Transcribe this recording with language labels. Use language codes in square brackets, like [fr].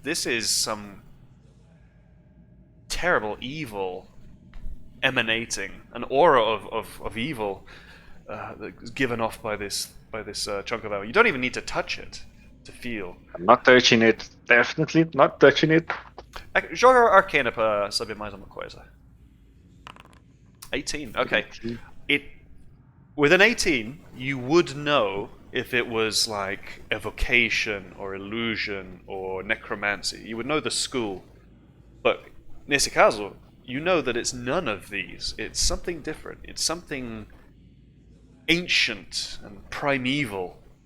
[en] This is some terrible evil emanating, an aura of evil that's given off by this chunk of amber. You don't even need to touch it to feel. I'm not touching it. Definitely not touching it. [pt] Joga Arcana para saber mais uma coisa. [en] 18. Okay. With an 18, you would know if it was like evocation or illusion or necromancy. You would know the school. But [pt] nesse caso, [en] you know that it's none of these. It's something different. It's something ancient and primeval.